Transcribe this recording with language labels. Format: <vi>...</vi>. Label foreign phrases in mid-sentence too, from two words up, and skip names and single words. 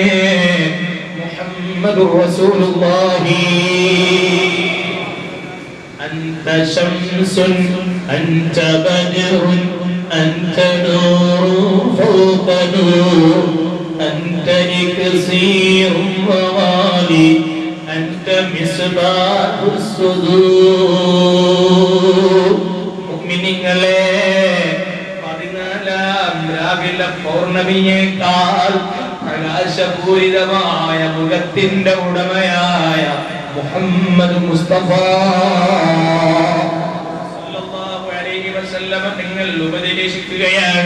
<ar>محمد رسول الله. أنت شمس أنت بدر أنت نور فوق نور أنت إكسير وغالي أنت مصباح الصدور.</ar> <ml>മുഅ്മിനീങ്ങളെ, 14-ാം രാവിലെ പൗർണമിയേക്കാൾ പ്രകാശപൂരിതമായ മുഖത്തിന്റെ ഉടമയായ മുഹമ്മദ് മുസ്തഫ</ml> <ar>صلى الله عليه وسلم</ar> <ml>നിങ്ങൾ ഉപദേശിക്കുകയാണ്.</ml>